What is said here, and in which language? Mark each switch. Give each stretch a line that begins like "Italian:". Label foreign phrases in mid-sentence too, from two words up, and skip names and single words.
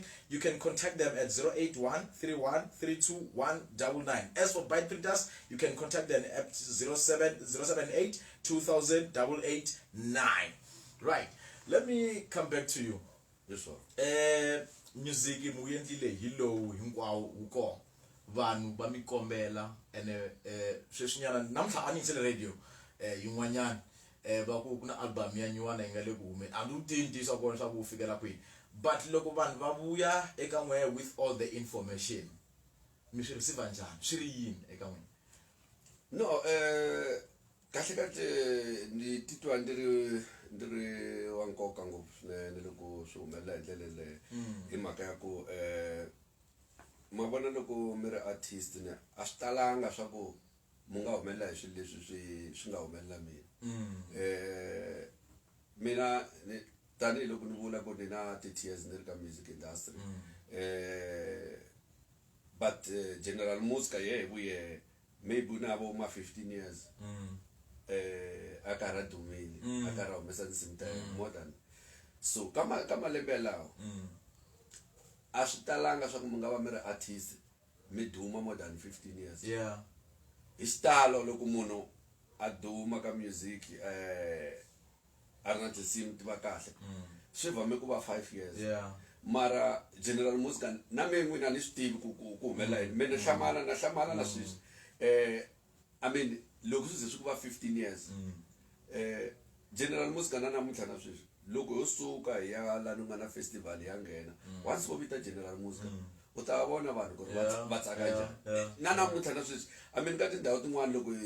English: You can contact them at 08131321999. As for Byte Printers, you can contact them at 078 2000 889. Right, let me come back to you. Yes, sir.
Tsonga: Music imuyendile yilo hinkwawo uko vanhu va mikombela ene sweswinyana namuntlha a ni yingisele radio yin'wanyana va ku na album ya nyuwana yi nga le ku humeni a ni wu tivi ntiyiso wa kona swa ku wu fikela kwini, but loko vanhu va vuya eka n'wehe
English: with all the information
Tsonga: mi swi receive njhani, swi ri yini eka n'wina? No, kahle ni titwa ndiri wa nkoka ngopfu swinene loko swi humelela hi ndlela leyi hi mhaka ya ku ma vona loko mi ri artist a swi talanga swa ku mu nga humelela hi swilo leswi swi nga humelela mina tanihiloko ni vula ku ni na 30 years ni ri ka
English: music industry
Tsonga: but General Muzka ye vuye maybe unabo ma 15 years akara dumile akara humesa nsimu ta
English: more than
Tsonga: so kama lembe lawo a swi talanga swa ku mi nga va mi ri artist mi duma
English: more than 15 years.
Tsonga: Yeah, Hi xitalo loko munhu a duma ka music a ri na tinsimu ti va kahle swi vame ku va 5 years. yeah, Mara General Muzka na me n'wina ni swi tivi ku humelela yini, me ni hlamala na sweswi
English: I mean
Tsonga: loko swi ze swi ku va 15 years General Muzka na namuntlha na sweswi loko yo suka hi ya lani nga na festival ya nghena once vo vita General Muzka u ta vona vanhu ku ri va tsaka njhani na namuntlha na sweswi
English: I mean
Tsonga: ka tindhawu tin'wana loko hi